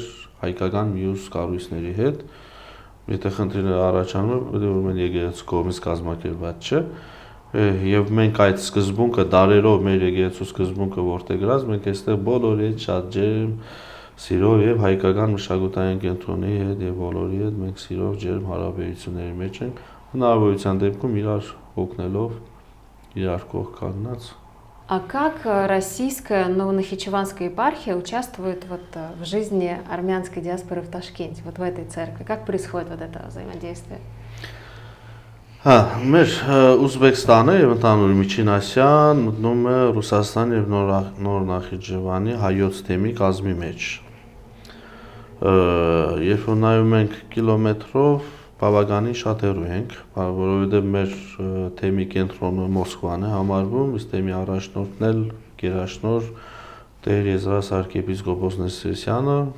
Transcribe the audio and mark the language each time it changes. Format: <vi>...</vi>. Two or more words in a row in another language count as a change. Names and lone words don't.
<hy>հայկական մյուս կառույցների հետ, եթե խնդիրները առաջանում են, պետք է ուրեմն եկեղեցու կողմից կազմակերպված չէ, եւ մենք այդ սկզբունքը դարերով մեր եկեղեցու սկզբունքը որտեղ գրած, մենք այստեղ բոլորի հետ շատ ջերմ սիրով եւ հայկական մշակութային կենտրոնի հետ եւ բոլորի հետ մենք սիրով ջերմ հարաբերությունների մեջ ենք, հնարավորության դեպքում իրար օգնելով, իրար կողք կանգնած։</hy> <ru>А как российская Новонахичеванская епархия участвует вот в жизни армянской диаспоры в Ташкенте, вот в этой церкви? Как происходит вот это взаимодействие?</ru> <hy>Մեր Ուզբեկստանը եւ ընդհանուր Միջին Ասիան մտնում է Ռուսաստան եւ Նոր Նախիջևանի հայոց թեմի կազմի մեջ։ Երբ որ նայում ենք կիլոմետրով բավականին շատ հեռու ենք, որովհետև մեր թեմի կենտրոնը Մոսկվան է համարվում, իսկ թեմի առաջնորդն էլ գերաշնոր Տեր Եզրաս arczepiskopos Նեսրիսյանը,</hy>